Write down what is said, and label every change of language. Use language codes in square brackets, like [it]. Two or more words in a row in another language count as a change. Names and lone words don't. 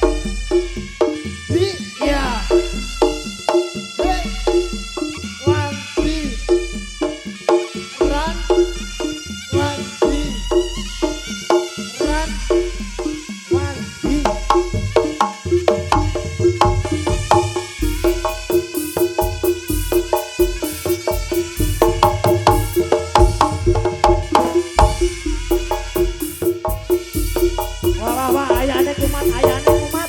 [jv] Iya. [en] Hey. One, three. Run. One, three. Run. One, three. [jv] Wah, ayane kumat, ayane kumat.